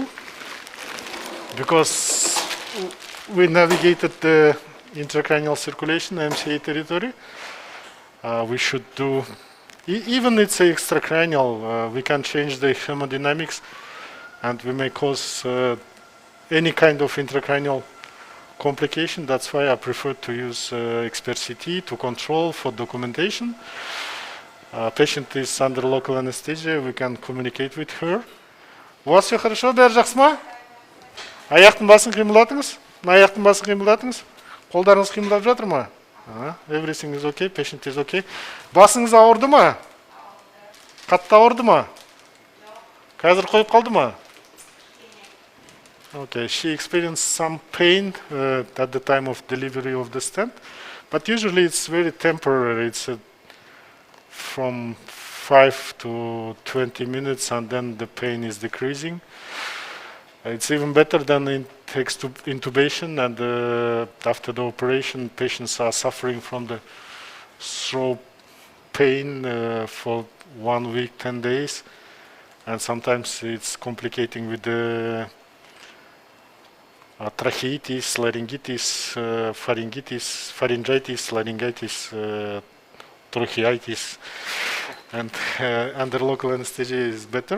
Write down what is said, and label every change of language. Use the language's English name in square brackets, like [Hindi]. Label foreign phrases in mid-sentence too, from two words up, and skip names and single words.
[English] Because we navigated the intracranial circulation, MCA territory, we should do, even it's extracranial, we can change the hemodynamics, and we may cause any kind of intracranial complication. That's why I prefer to use expert CT to control for documentation. Patient is under local anesthesia, we can communicate with her. [Russian] У вас все хорошо, [Kazakh] бәрі жақсы ма? Аяқтың басын қимылдатыңыз. Аяқтың басын қимылдатыңыз. Қолдарыңыз қимылдап жатыр ма? [English] Everything is okay, patient is okay. [Kazakh] Басыңыз ауырды ма? Қатты ауырды ма? Қазір қойып қалды ма? [English] Okay, she experienced some pain at the time of delivery of the stent, but usually it's very temporary. It's from 5 to 20 minutes, and then the pain is decreasing. It's even better than intubation, and after the operation, patients are suffering from the throat pain for 1 week, 10 days, and sometimes it's complicating with the tracheitis, laryngitis, pharyngitis, laryngitis, tracheitis, and under local anesthesia is better.